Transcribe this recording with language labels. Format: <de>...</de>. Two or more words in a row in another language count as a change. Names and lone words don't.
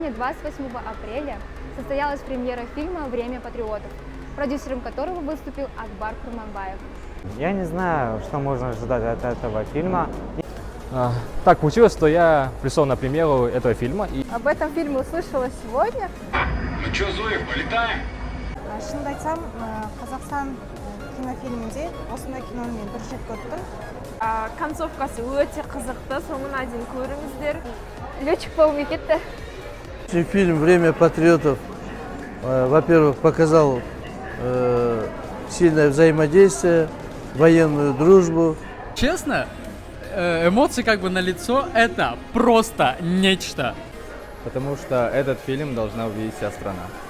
<ru>28 апреля состоялась премьера фильма «Время патриотов», продюсером которого выступил Акбар Курманбаев. Я не знаю, что можно ожидать от этого фильма. Так получилось, что я пришел на премьеру этого фильма. Об этом фильме услышала сегодня. Ну что, Зоя, полетаем?</ru> <kk>Шынымды айтсам, Қазақстан кинофильмінде осындай киноны мен бір рет көрдім. Концовкасы өте қызықты, соңына дейін көріңіздер. Летчик болып кетті.</kk> <ru>Фильм «Время патриотов», во-первых, показал сильное взаимодействие, военную дружбу. Честно, эмоции как бы налицо, это просто нечто. Потому что этот фильм должна увидеть вся страна.</ru>